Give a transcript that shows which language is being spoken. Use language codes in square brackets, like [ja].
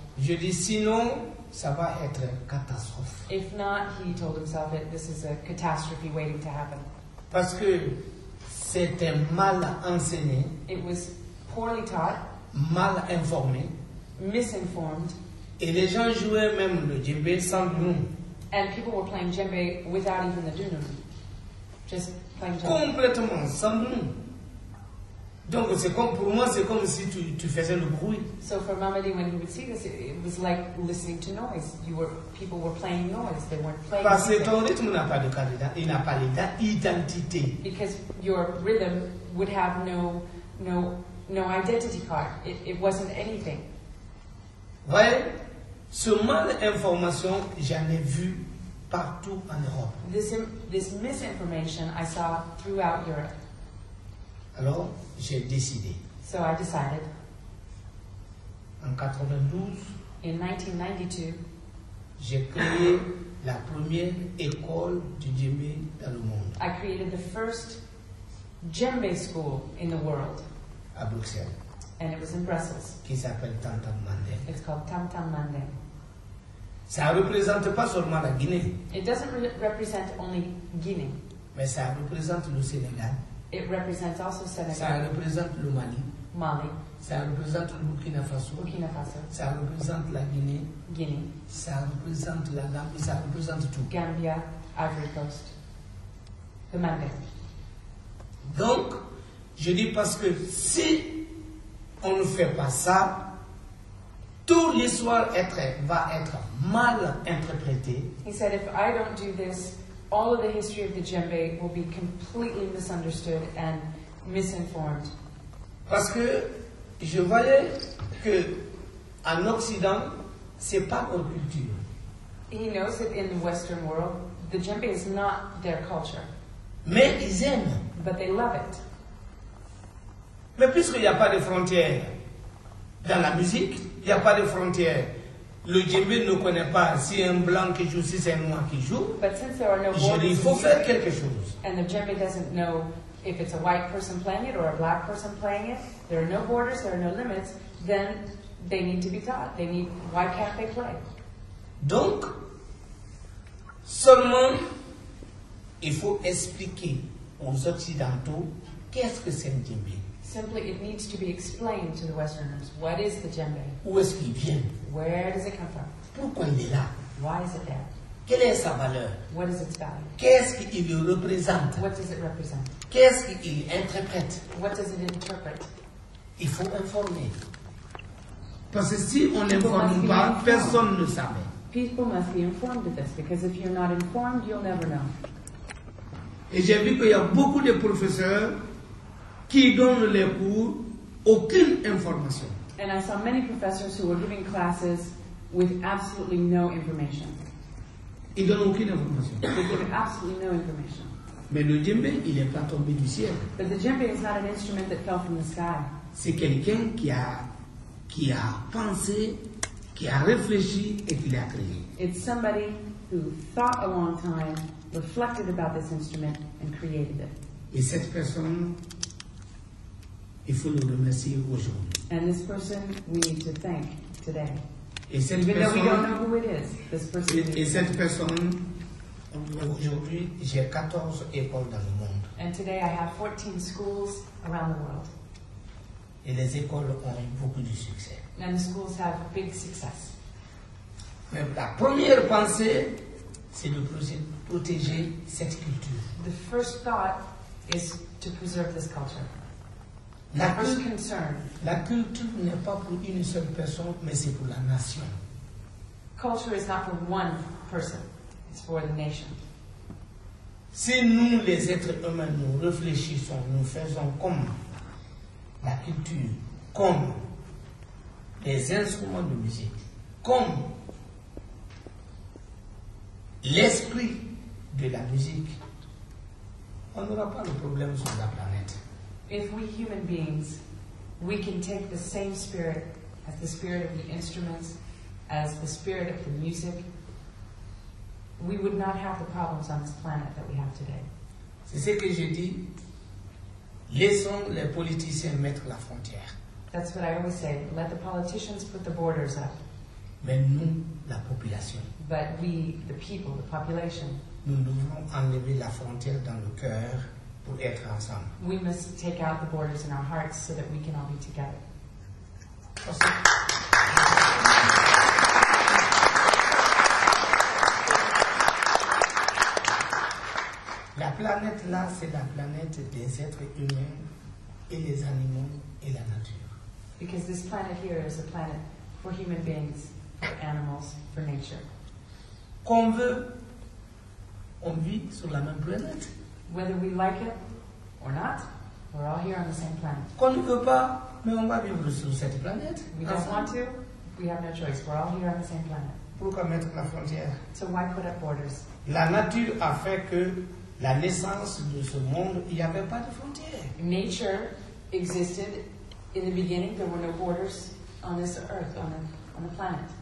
[fr] Je dis sinon, ça va être catastrophe. [en] If not, he told himself that this is a catastrophe waiting to happen. [fr] Parce que c'était mal enseigné. [en] It was poorly taught, [fr] mal informé. [en] Misinformed. [fr] Et les gens jouaient même le djembe sans dunnun. [en] And people were playing djembe without even the dunnun. Just playing djembe. [fr] Complètement sans dunnun. Donc c'est comme pour moi, c'est comme si tu faisais le bruit. [en] So for Mamady, when he would see this, it was like listening to noise. People were playing noise. They weren't playing. [fr] Parce que ton rythme n'a pas de candidat, il n'a pas d'identité. [en] Because your rhythm would have no identity card. It wasn't anything. [fr] Ouais, ce mal d'information, j'en ai vu partout en Europe. [en] This misinformation I saw throughout Europe. [fr] Alors, j'ai décidé. [en] So I decided. [fr] En 92, [en] in 1992, [fr] j'ai créé la première école du djembe dans le monde. [en] I created the first djembe school in the world. [fr] À Bruxelles. [en] And it was in Brussels. [fr] Qui s'appelle Tam Tam Mandem. [en] It's called Tam Tam Mandem. [fr] Ça ne représente pas seulement la Guinée. [en] It doesn't represent only Guinea. [fr] Mais ça représente le Sénégal. [en] It represents also Senegal. [fr] Ça représente le Mali. [en] Mali. [fr] Ça représente le Burkina Faso. [en] Burkina Faso. [fr] Ça représente la Guinée. [en] Guinea. [fr] Ça représente la Gambie. Ça représente tout. [en] Gambia, Ivory Coast. The Mandem. [fr] Donc, je dis parce que si on ne fait pas ça, toute l'histoire va être mal interprétée. [en] He said, if I don't do this, all of the history of the djembe will be completely misunderstood and misinformed. [fr] Parce que je voyais que en Occident, c'est pas leur culture. [en] He knows that in the Western world, the djembe is not their culture. [fr] Mais ils aiment. [en] But they love it. [fr] Mais puisqu'il n'y a pas de frontières dans la musique, il n'y a pas de frontières. Le djembe ne connaît pas si un blanc qui joue, si c'est un noir qui joue. [en] But since there are no [fr] Je dis, [en] borders, [fr] il faut faire quelque chose. [en] And the djembe doesn't know if it's a white person playing it or a black person playing it. There are no borders, there are no limits. Then they need to be taught. Why can't they play? [fr] Donc, seulement, il faut expliquer aux Occidentaux qu'est-ce que c'est un djembe. [en] Simply, it needs to be explained to the Westerners. What is the djembe? [fr] Où est-ce qu'il vient? [en] Where does it come from? [fr] Pourquoi il est là? [en] Why is it there? [fr] Quelle est sa valeur? [en] What is its value? [fr] Qu'est-ce qu'il représente? [en] What does it represent? [fr] Qu'est-ce qu'il interprète? [en] What does it interpret? [fr] Il faut informer. Parce que si on n'informe pas, personne ne savait. [en] People must be informed of this, because if you're not informed, you'll never know. [fr] Et j'ai vu qu'il y a beaucoup de professeurs qui donnent les cours aucune information. [en] And I saw many professors who were giving classes with absolutely no information. [fr] Ils donnent aucune information. [en] They give absolutely no information. [fr] Mais le djembé, il n'est pas tombé du ciel. [en] But the djembe is not an instrument that fell from the sky. [fr] C'est quelqu'un qui a pensé, qui a réfléchi et qui l'a créé. [en] It's somebody who thought a long time, reflected about this instrument, and created it. [fr] Et cette personne, il faut le remercier aujourd'hui. [en] And this person we need to thank today. [fr] Et cette [en] Even though we don't know [fr] personne, [en] who it is, this person [fr] et cette personne, aujourd'hui, j'ai 14 écoles dans le monde. [en] And today I have 14 schools around the world. [fr] Et les écoles ont eu beaucoup de succès. [en] And the schools have big success. [fr] Mais la première pensée, c'est de protéger cette culture. [en] The first thought is to preserve this culture. [fr] La, [en] The first [fr] cul- [en] concern. [fr] la culture n'est pas pour une seule personne, mais c'est pour la nation. [en] Culture is not for one person, it's for the nation. [fr] Si nous, les êtres humains, nous réfléchissons, nous faisons comme la culture, comme les instruments de musique, comme l'esprit de la musique, on n'aura pas le problème sur la planète. [en] If we human beings, we can take the same spirit as the spirit of the instruments, as the spirit of the music, we would not have the problems on this planet that we have today. [fr] C'est ce que je dis. Laissons les politiciens mettre la frontière. [en] That's what I always say. Let the politicians put the borders up. [fr] Mais nous, la population, [en] But we, the people, the population, [fr] nous devons enlever la frontière dans le cœur pour être ensemble. [en] we must take out the borders in our hearts so that we can all be together. [fr] Parce que la planète là, c'est la planète des êtres humains et les animaux et la nature. [en] Because this planet here is a planet for human beings, for animals, for nature. [fr] Qu'on veut, on vit sur la même planète. [en] Whether we like it or not, we're all here on the same planet. [fr] Qu'on ne veut pas, mais on va vivre sur cette planète. [en] We don't want to, we have no choice. We're all here on the same planet. [fr] Pourquoi mettre la frontière? [en] So why put up borders? [fr] La nature a fait que la naissance de ce monde, il n'y avait pas de frontières. [en] Nature existed in the beginning. There were no borders on this earth, on the planet.